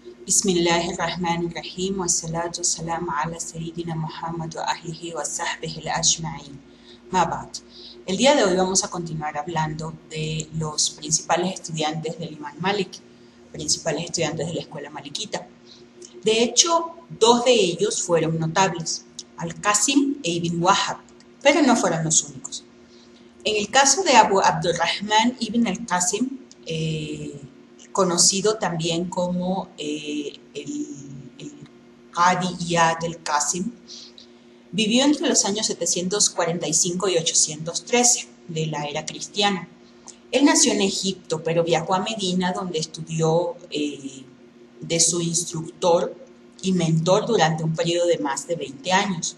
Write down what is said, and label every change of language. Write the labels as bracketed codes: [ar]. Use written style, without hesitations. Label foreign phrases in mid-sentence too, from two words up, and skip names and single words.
[ar] بسم الله الرحمن الرحيم. والصلاة والسلام على سيدنا محمد وأهله وصحبه الأجمعين. ما بعد. [es] El día de hoy vamos a continuar hablando de los principales estudiantes del Imam Malik, principales estudiantes de la escuela malikita. De hecho, dos de ellos fueron notables, Al-Qasim e Ibn Wahab, pero no fueron los únicos. En el caso de Abu Abdurrahman ibn al-Qasim, conocido también como el Qadi Iyad al-Qasim, vivió entre los años 745 y 813 de la era cristiana. Él nació en Egipto, pero viajó a Medina, donde estudió de su instructor y mentor durante un periodo de más de 20 años.